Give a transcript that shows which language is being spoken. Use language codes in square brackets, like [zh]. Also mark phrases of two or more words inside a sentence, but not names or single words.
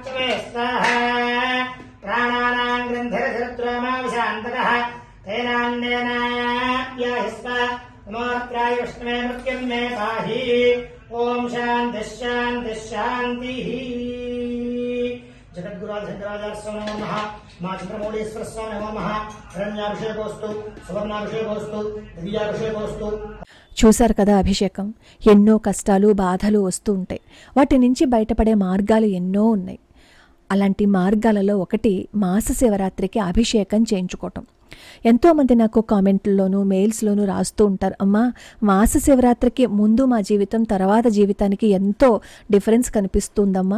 [sa] प्राणानां ग्रन्थिरधिरुद्रामाविशान्तकः तेनान्नेनाप्याहिस्व नमोऽत्राय विष्णवे मृत्युं मे पाहि ॐ शान्तिः शान्तिः शान्तिः जगद्गुराज शंकराचार्य नमः मां चंद्रमौळीश्वर स्वामी नमः हिरण्याभिषेकोस्तु सुवर्णाभिषेकोस्तु దివ్యాభిషేకోస్తు। [te] చూశారు కదా, అభిషేకం ఎన్నో కష్టాలు బాధలు వస్తూ ఉంటాయి. వాటి నుంచి బయటపడే మార్గాలు ఎన్నో ఉన్నాయి. అలాంటి మార్గాలలో ఒకటి మాస శివరాత్రికి అభిషేకం చేయించుకోవటం. ఎంతోమంది నాకు కామెంట్లలోనూ మెయిల్స్లోనూ రాస్తూ ఉంటారు, అమ్మా మాస శివరాత్రికి ముందు మా జీవితం, తర్వాత జీవితానికి ఎంతో డిఫరెన్స్ కనిపిస్తుందమ్మా.